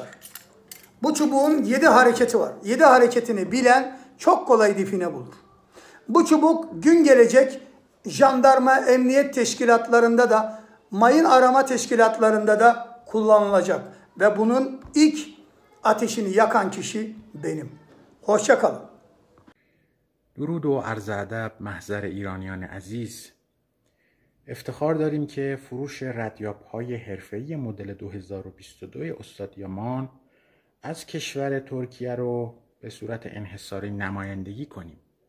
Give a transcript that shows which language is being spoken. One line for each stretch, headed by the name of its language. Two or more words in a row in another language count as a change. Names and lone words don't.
Turkish: Bu çubuğun 7 hareketi var. 7 hareketini bilen çok kolay define bulur. Bu çubuk gün gelecek jandarma, emniyet teşkilatlarında da, mayın arama teşkilatlarında da kullanılacak. Ve bunun ilk ateşini yakan kişi benim. Hoşça kalın.
Persian: درود و عرض ادب محضر ایرانیان عزیز. افتخار داریم که فروش ردیاب‌های حرفه‌ای مدل 2022 استاد یامان از کشور ترکیه رو به صورت انحصاری نمایندگی کنیم.